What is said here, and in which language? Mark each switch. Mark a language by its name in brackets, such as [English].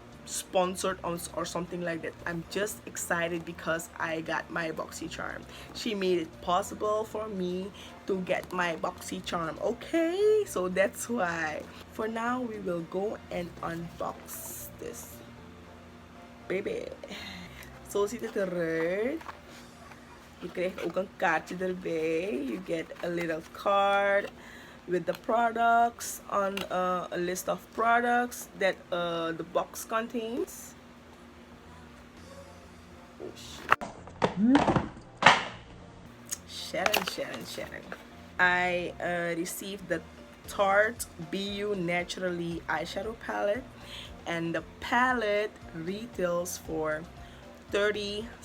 [English] sponsored or something like that. I'm just excited because I got my Boxycharm. She made it possible for me to get my Boxycharm. Okay, so that's why. For now, we will go and unbox this baby. [Dutch] Zo ziet het eruit. Je krijgt ook een kaartje erbij. [English] You get a little card with the products on a list of products that the box contains. Oh shit. Sharon. I received the Tarte BU Naturally eyeshadow palette, and the palette retails for $36.